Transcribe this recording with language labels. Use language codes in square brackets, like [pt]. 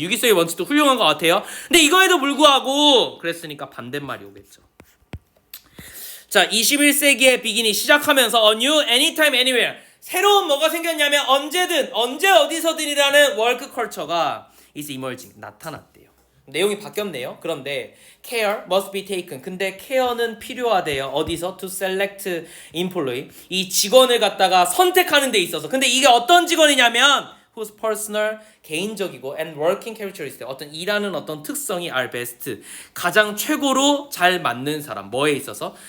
[ko] 유기성의 원칙도 훌륭한 것 같아요. 근데 이거에도 불구하고 그랬으니까 반대말이 오겠죠. 자, 21세기의 비긴이 시작하면서 [en] a new anytime anywhere, [ko] 새로운 뭐가 생겼냐면 언제든 언제 어디서든이라는 워크 컬처가 [en] is emerging, [ko] 나타났대요. 내용이 바뀌었네요. 그런데 [en] care must be taken. [ko] 근데 care는 필요하대요. 어디서? [en] to select employee. [ko] 이 직원을 갖다가 선택하는 데 있어서. 근데 이게 어떤 직원이냐면 [en] whose personal, [ko] 개인적이고 [en] and working characteristics, [ko] 어떤 일하는 어떤 특성이 [en] are best, [ko] 가장 최고로 잘 맞는 사람. 뭐에 있어서?